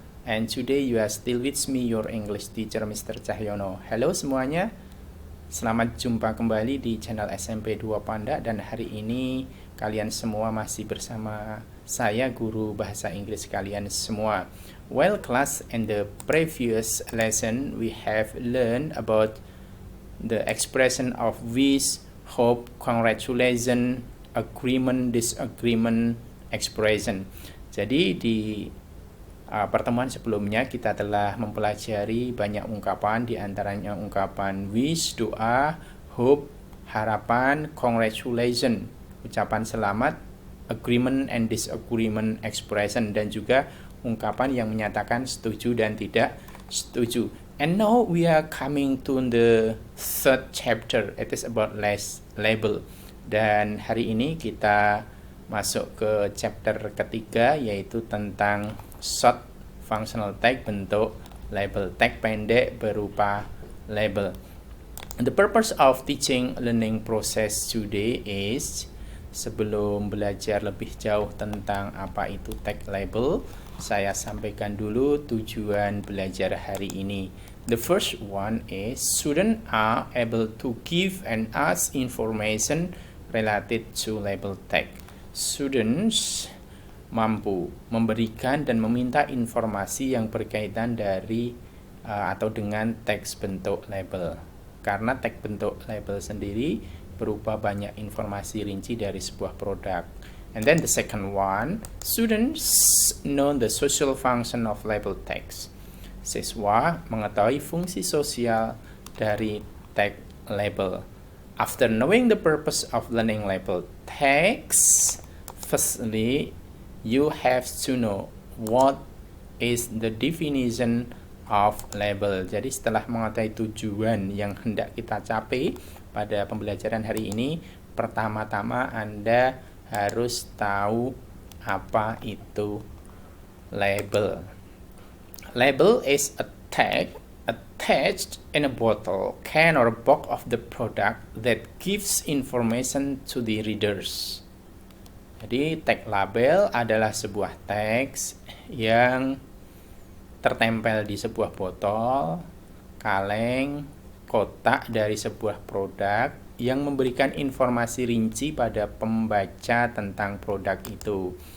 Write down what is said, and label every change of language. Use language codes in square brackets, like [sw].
[en] And today you are still with me, your English teacher Mr. [id] Cahyono. Halo semuanya. Selamat jumpa kembali di channel SMP 2 Pandak, dan hari ini kalian semua masih bersama saya, guru bahasa Inggris kalian semua. [en] Well, class, in the previous lesson we have learned about the expression of wish, hope, congratulation, agreement, disagreement, expression. [id] Jadi di pertemuan sebelumnya kita telah mempelajari banyak ungkapan, di antaranya ungkapan wish, doa, hope, harapan, congratulation, ucapan selamat, agreement and disagreement, expression, dan juga ungkapan yang menyatakan setuju dan tidak setuju. [en] And now we are coming to the third chapter. It is about label. [id] Dan hari ini kita masuk ke chapter ketiga, yaitu tentang short functional tag bentuk label. Tag pendek berupa label. [en] The purpose of teaching learning process today is, [id] sebelum belajar lebih jauh tentang apa itu tag label, saya sampaikan dulu tujuan belajar hari ini. [en] The first one is students are able to give and ask information related to label tag. [id] Students mampu memberikan dan meminta informasi yang berkaitan dari atau dengan teks bentuk label. Karena tag bentuk label sendiri berupa banyak informasi rinci dari sebuah produk. [en] And then the second one, students know the social function of label tags. [id] Siswa mengetahui fungsi sosial dari tag label. [en] After knowing the purpose of learning label tags, firstly, you have to know what is the definition of label. [id] Jadi setelah mengetahui tujuan yang hendak kita capai pada pembelajaran hari ini, pertama-tama Anda harus tahu apa itu label. [en] Label is a tag attached in a bottle, can, or box of the product that gives information to the readers. [id] Jadi tag label adalah sebuah teks yang tertempel di sebuah botol, kaleng, kotak dari sebuah produk yang memberikan informasi rinci pada pembaca tentang produk itu.